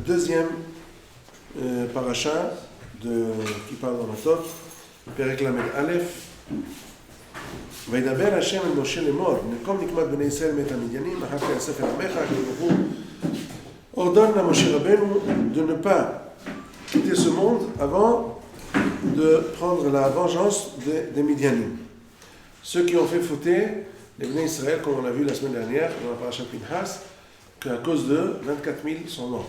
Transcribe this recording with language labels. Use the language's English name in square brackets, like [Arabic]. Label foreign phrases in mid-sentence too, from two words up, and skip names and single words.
[French] deuxième paracha qui parle dans la Torah, [Hebrew] פרק למד אלף. וידבר השם אל משה לאמור, נקום נקמת בני ישראל מת המדיינים, אחר כך יאסף אל עמך, כי [French] ordonne à Moshe Rabbeinu de ne pas quitter ce monde avant de prendre la vengeance des Midianim. Ceux qui ont fait fauter les Bnei Israël, comme on l'a vu la semaine dernière dans la paracha Pinhas, qu'à cause d'eux, 24 000 sont morts.